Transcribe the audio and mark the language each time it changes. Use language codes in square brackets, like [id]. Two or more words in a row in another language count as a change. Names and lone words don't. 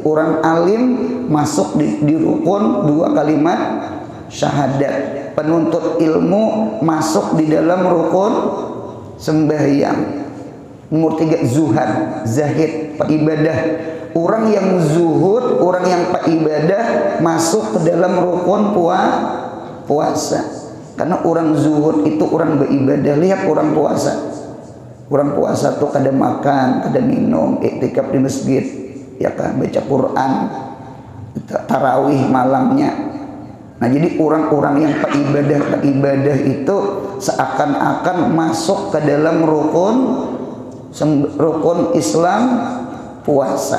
[id] Orang alim masuk di rukun 2 kalimat syahadat. Penuntut ilmu masuk di dalam rukun sembahyang. Nomor 3 zuhad, zahid, ibadah. Orang yang zuhud, orang yang ibadah masuk ke dalam rukun puasa. Karena orang zuhud itu orang beribadah. Lihat orang puasa. Orang puasa tuh kada makan, kada minum, iktikaf di masjid, ya kan, baca Quran, tarawih malamnya. Nah, jadi orang-orang yang ibadah itu seakan-akan masuk ke dalam rukun Islam puasa.